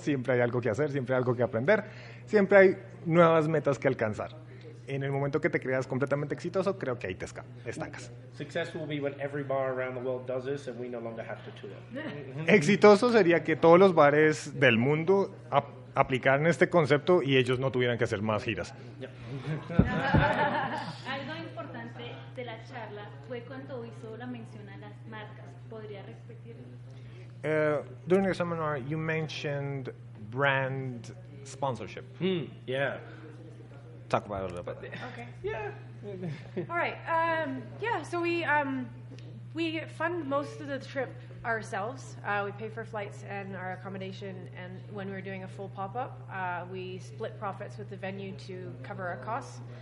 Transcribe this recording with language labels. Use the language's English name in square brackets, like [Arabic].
[Spanish] Siempre hay algo que hacer, siempre hay algo que aprender, siempre hay nuevas metas que alcanzar. En el momento que te creas completamente exitoso, creo que ahí te estancas. [English] Success will be when every bar around the world does this and we no longer have to tour. [Spanish] Exitoso sería que todos los bares del mundo aplicaran este concepto y ellos no tuvieran que hacer más giras. [English] Yeah. [Spanish] Algo importante de la charla fue cuando hizo la mención a las marcas. ¿Podría repetirlo? [English] During the seminar, you mentioned brand sponsorship. Yeah. Talk about it a little bit. Okay. Yeah. All right. So we We fund most of the trip ourselves. We pay for flights and our accommodation, and when we're doing a full pop-up, we split profits with the venue to cover our costs.